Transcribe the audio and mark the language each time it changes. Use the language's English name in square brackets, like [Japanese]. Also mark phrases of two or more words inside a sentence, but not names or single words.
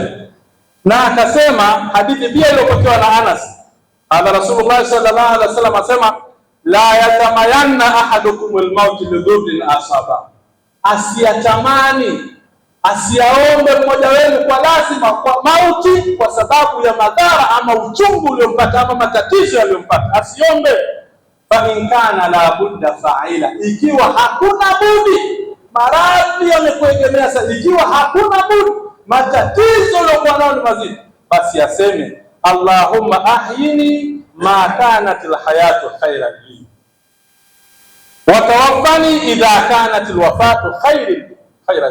[Swahili] Na akasema hadithi pia iliyopokewa na Anas, [Arabic] على رسول الله صلى الله عليه وسلم [Swahili] asema [Arabic] لا يتمنين أحدكم الموت لضر أصابه, [Swahili] asiyatamani, asiyaombe mmoja wenu kwa lazima kwa mauti kwa sababu ya madhara ama uchungu uliompata ama matatizo yaliyompata, asiombe. [Arabic] فإن كان لا بد فاعلا, [Swahili] ikiwa hakuna budi, maradhi yamekuegemea sasa, ikiwa hakuna budi, matatizo yaliokuwa nayo ni mazito, basi aseme [Arabic] اللهم أحيني ما كانت الحياة خيرا لي وتوفني إذا كانت الوفاة خيرا.